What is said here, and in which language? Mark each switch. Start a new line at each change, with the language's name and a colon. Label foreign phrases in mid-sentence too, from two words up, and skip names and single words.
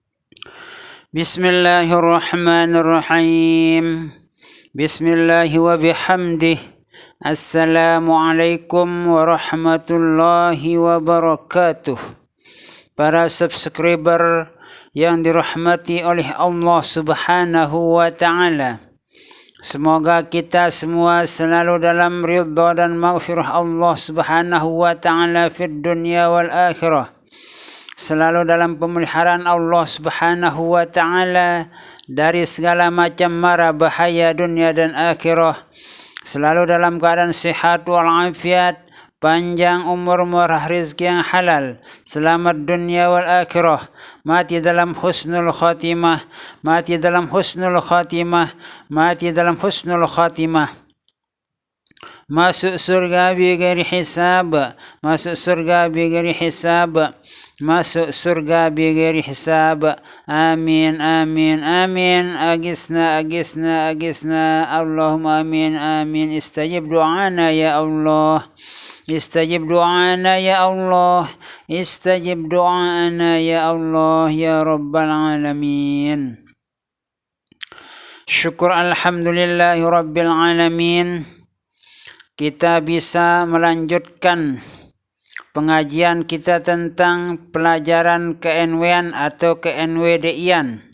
Arabic: بسم الله الرحمن الرحيم. بسم الله وبحمده. السلام عليكم ورحمة الله وبركاته.
Indonesian: Para subscriber yang dirahmati oleh
Arabic: Allah Subhanahu wa ta'ala,
Indonesian: semoga kita semua selalu dalam ridha dan maghfirah
Arabic: Allah Subhanahu وتعالى في الدنيا والآخرة,
Indonesian: selalu dalam pemeliharaan
Arabic: Allah Subhanahu wa ta'ala
Indonesian: dari segala macam mara bahaya dunia dan akhirah, selalu dalam keadaan sehat walafiat, panjang umur, murah rezeki yang halal, selamat dunia wal akhirah, mati dalam
Arabic: husnul khatimah,
Indonesian: mati dalam
Arabic: husnul khatimah,
Indonesian: mati dalam
Arabic: husnul khatimah,
Indonesian: masuk surga
Arabic: bighairi hisab,
Indonesian: masuk surga
Arabic: bighairi hisab,
Indonesian: masuk surga
Arabic: bighairi hisab. آمين آمين آمين. Agisna agisna agisna. اللهم آمين آمين. استجب دعاءنا يا الله. استجب دعاءنا يا الله. استجب دعاءنا يا الله يا رب العالمين. شكر الحمد لله رب العالمين,
Indonesian: kita bisa melanjutkan pengajian kita tentang pelajaran ke-NW-an atau ke-NWDI-an.